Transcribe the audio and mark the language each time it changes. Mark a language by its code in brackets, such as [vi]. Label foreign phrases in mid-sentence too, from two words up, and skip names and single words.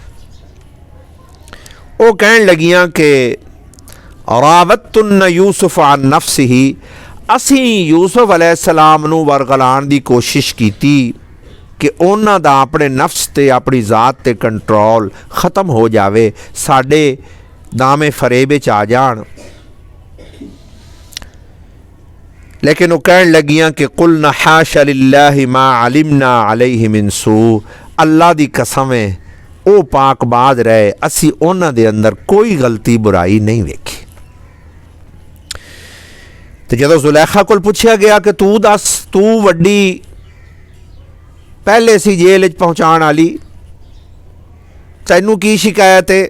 [pa] وہ کہن لگیاں کہ [ar] راودتنا يوسف عن نفسه, [pa] اسی یوسف علیہ السلام نوں ورغلان دی کوشش کیتی کہ انہاں دا اپنے نفس تے اپنی ذات تے کنٹرول ختم ہو جاوے، ساڈے دامے فریبے چ آ جان. لیکن وہ کہن لگیاں کہ [ar] قلن حاش لله ما علمنا عليه من سوء, [pa] اللہ دی قسم ہے وہ پاکباز رہے، اسی انہاں دے اندر کوئی غلطی برائی نہیں ویکھی. تو جدوں زلیخا کول پچھیا گیا کہ تو دس، تو وڈی پہلے سی جیل چ پہنچان والی، تینوں کی شکایت ہے.